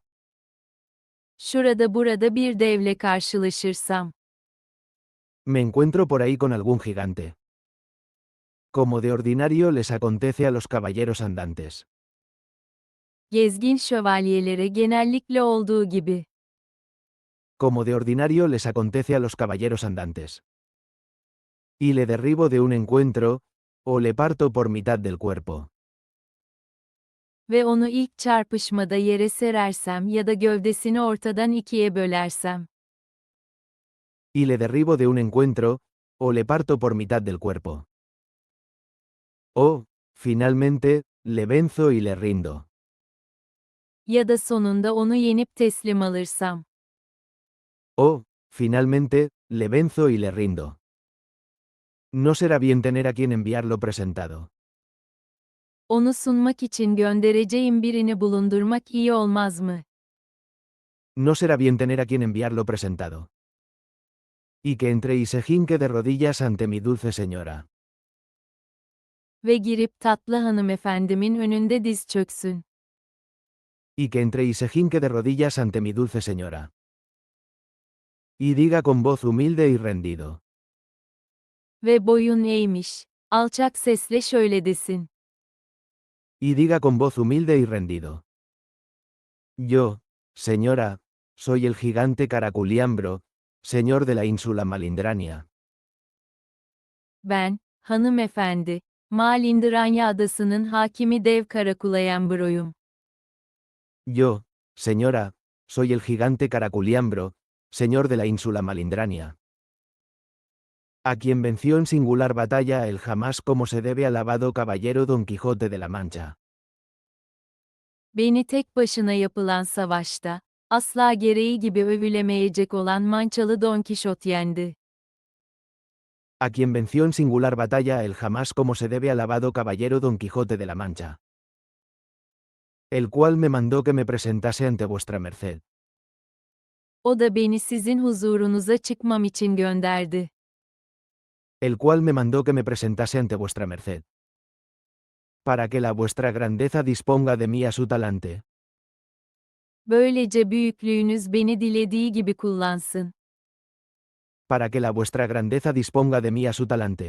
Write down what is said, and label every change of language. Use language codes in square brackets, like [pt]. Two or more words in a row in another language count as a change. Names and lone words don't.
[tr] şurada burada bir devle karşılaşırsam, [es] Me encuentro por ahí con algún gigante. Como de ordinario les acontece a los caballeros andantes. [tr] gezgin şövalyelere genellikle olduğu gibi, [es] Como de ordinario les acontece a los caballeros andantes. Y le derribo de un encuentro, o le parto por mitad del cuerpo. [tr] ve onu ilk çarpışmada yere serersem ya da gövdesini ortadan ikiye bölersem, [es] Y le derribo de un encuentro, o le parto por mitad del cuerpo. O, finalmente, le venzo y le rindo. [tr] ya da sonunda onu yenip teslim alırsam, [es] O, finalmente, le venzo y le rindo. No será bien tener a quien enviarlo presentado. [tr] onu sunmak için göndereceğim birini bulundurmak iyi olmaz mı? [es] No será bien tener a quien enviarlo presentado. Y que entre y se jinque de rodillas ante mi dulce señora. [tr] Ve girip tatlı hanımefendimin önünde diz çöksün. [es] Y que entre y se jinque de rodillas ante mi dulce señora. Y diga con voz humilde y rendido. [tr] Ve boyun eğmiş, alçak sesle şöyle desin. [es] Y diga con voz humilde y rendido. Yo, señora, soy el gigante Caraculiambro, señor de la ínsula Malindrania. [tr] Ben, hanımefendi, Malindranya adasının hakimi dev Karakulayambro'yum. [es] Yo, señora, soy el gigante Caraculiambro, señor de la ínsula Malindrania. A quien venció en singular batalla el jamás como se debe alabado caballero Don Quijote de la Mancha. [tr] Beni tek başına yapılan savaşta, asla gereği gibi övülemeyecek olan Mançalı Don Kişot yendi. [es] A quien venció en singular batalla el jamás como se debe alabado caballero Don Quijote de la Mancha. El cual me mandó que me presentase ante vuestra merced. [tr] O da beni sizin huzurunuza çıkmam için gönderdi. [es] El cual me mandó que me presentase ante vuestra merced. Para que la vuestra grandeza disponga de mí a su talante. [tr] Böylece büyüklüğünüz beni dilediği gibi kullansın. [es] Para que la vuestra grandeza disponga de mí a su talante.